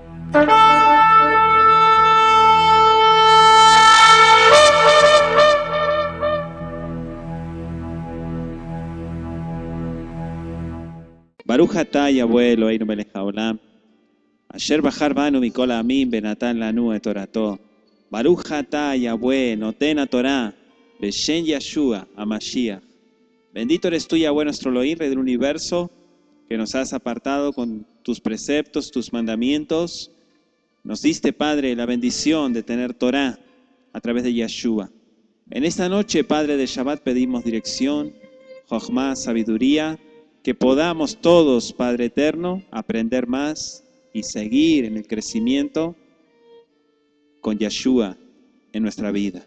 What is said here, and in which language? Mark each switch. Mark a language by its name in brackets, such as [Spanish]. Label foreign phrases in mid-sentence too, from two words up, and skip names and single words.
[Hebrew] ברוך אתה יהוה אלוהינו מלך העולם, אשר בחר בנו מכל העמים ונתן לנו את תורתו. ברוך אתה יהוה נותן התורה בשם ישוע המשיח. [Spanish] Bendito eres tú, Yahweh, nuestro Elohim, Rey del universo, que nos has apartado con tus preceptos, tus mandamientos. Nos diste, Padre, la bendición de tener Torah a través de Yeshua. En esta noche, Padre de Shabbat, pedimos dirección, Jochma, sabiduría, que podamos todos, Padre eterno, aprender más y seguir en el crecimiento con Yeshua en nuestra vida.